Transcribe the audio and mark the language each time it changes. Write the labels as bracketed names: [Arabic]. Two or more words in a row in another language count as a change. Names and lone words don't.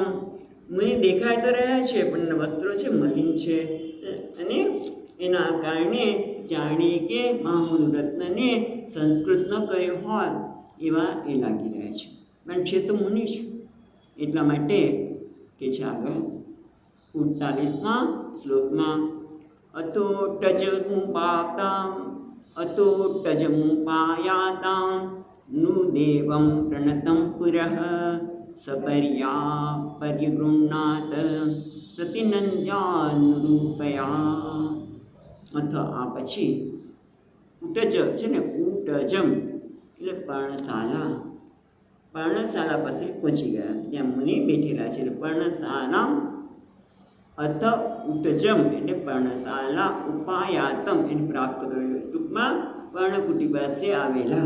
[Gujarati] મને દેખાય તો રહ્યા છે પણ વસ્ત્રો છે મલિન છે, અને એના કારણે જાણે કે મહામૂળ રત્નને સંસ્કૃત ન કર્યો હોય એવા એ લાગી રહ્યા છે, પણ છે તો મુનિ છે. એટલા માટે કે છે આગળ 48મા શ્લોકમાં [Sanskrit] અતોટજમુપાયાતામ नु देवं प्रणतं पुरः सपर्या पर्यगृह्णात् प्रतिनन्द्यानुरूपया. [Gujarati] અથ આ પછી ઉટજ છે ને, ઉટજમ એટલે પર્ણશાલા પાસે પહોંચી ગયા. ત્યાં મુનિ બેઠેલા છે એટલે પર્ણશાલા. અથ ઉટજમ એટલે પર્ણશાલા, ઉપાયાતમ એને પ્રાપ્ત કરેલું, ટૂંકમાં પર્ણકુટી પાસે આવેલા.